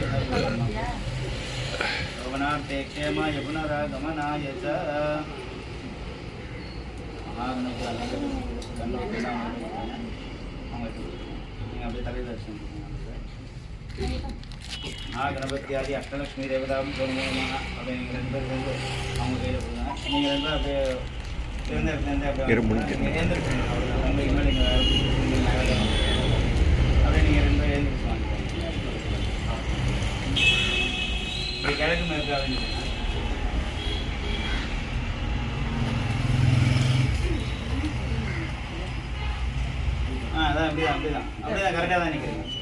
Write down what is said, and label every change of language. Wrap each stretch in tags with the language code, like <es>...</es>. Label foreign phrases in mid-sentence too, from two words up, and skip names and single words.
<sa>भवनार्थे क्षेमाय पुनरागमनाय च महागणपति अष्टलक्ष्मी देवता नमः.</sa> <ta>அப்படியே நீங்கள் 2 பேர் வந்து அவங்க கையில் கொடுங்க. நீங்கள் 2 பேர் அப்படியே இருந்தேன் அப்படியே எழுந்திருக்கணும். அவ்வளோதான். உங்களுக்கு மேலே நீங்கள் அப்படியே நீங்கள் 2 பேர் எழுந்திருச்சுவாங்க. இப்படி கிழக்கு மேற்கு அப்படின்னு அதான் அப்படிதான் கரெக்டாக தான் நிற்கிறீங்க.</ta>